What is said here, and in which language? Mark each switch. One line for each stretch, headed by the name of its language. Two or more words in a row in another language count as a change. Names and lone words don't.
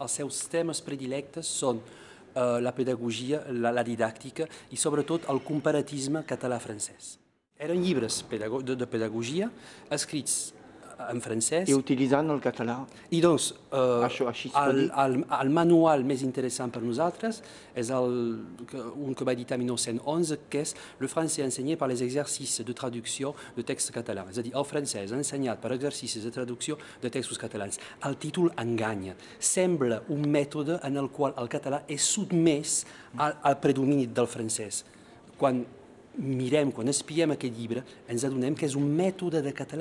Catalan: Els seus temes predilectes són la pedagogia, la didàctica i sobretot el comparatisme català-francès. Eren llibres de pedagogia escrits en francès. I utilitzant el català. I doncs, el manual més interessant per nosaltres és un que va editar en 1911, que és Le français enseigné par les exercices de traducció de textes catalans. És a dir, el francès ensenyat per exercicis de traducció de textos catalans. El títol enganya. Sembla un mètode en el qual el català és sotmès al predomini del francès. Quan espiem aquest llibre, ens adonem que és un mètode de català.